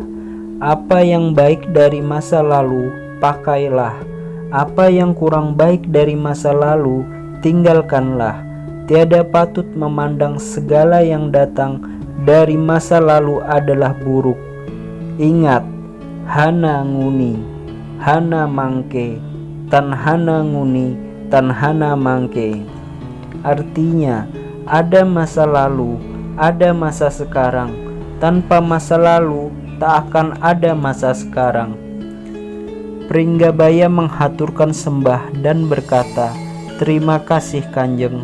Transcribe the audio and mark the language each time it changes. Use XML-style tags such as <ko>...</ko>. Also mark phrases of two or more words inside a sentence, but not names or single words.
<id>Apa yang baik dari masa lalu, pakailah. Apa yang kurang baik dari masa lalu, tinggalkanlah. Tiada patut memandang segala yang datang dari masa lalu adalah buruk.</id> <kaw>Ingat, hana nguni, hana mangke, tan hana nguni, tan hana mangke.</kaw> <id>Artinya, ada masa lalu, ada masa sekarang. Tanpa masa lalu, tak akan ada masa sekarang. Pringgabaya menghaturkan sembah dan berkata, terima kasih Kanjeng.</id>